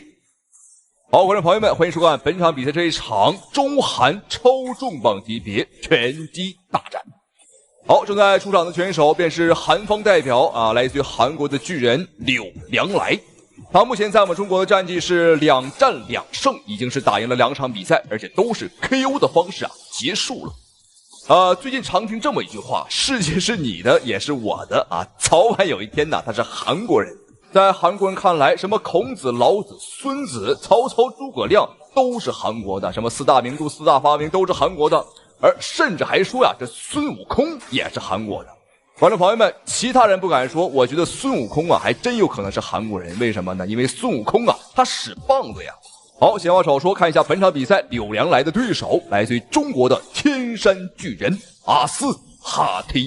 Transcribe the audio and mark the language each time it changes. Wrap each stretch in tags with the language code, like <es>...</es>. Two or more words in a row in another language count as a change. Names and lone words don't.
<zh>好，觀眾朋友們，歡迎收看本場比賽這一場中韓超重磅級別拳擊大戰。好，正在出場的拳手便是韓方代表啊，來自於韓國的巨人柳良來。他目前在我們中國的戰績是2戰2勝，已經是打贏了2場比賽，而且都是 KO 的方式啊結束了。最近常听這麼一句話，世界是你的也是我的啊，早晚有一天呢，他是韓國人。在韓國人看來，什麼孔子、老子、孫子、曹操、諸葛亮都是韓國的，什麼4大名著、4大發明都是韓國的，而甚至還說呀，這孫悟空也是韓國的。觀眾朋友們，其他人不敢說，我覺得孫悟空啊，還真有可能是韓國人。為什麼呢？因為孫悟空啊，他使棒子呀。好，閒話少說，看一下本場比賽柳良來的對手，來自於中國的天山巨人阿斯哈提。</zh>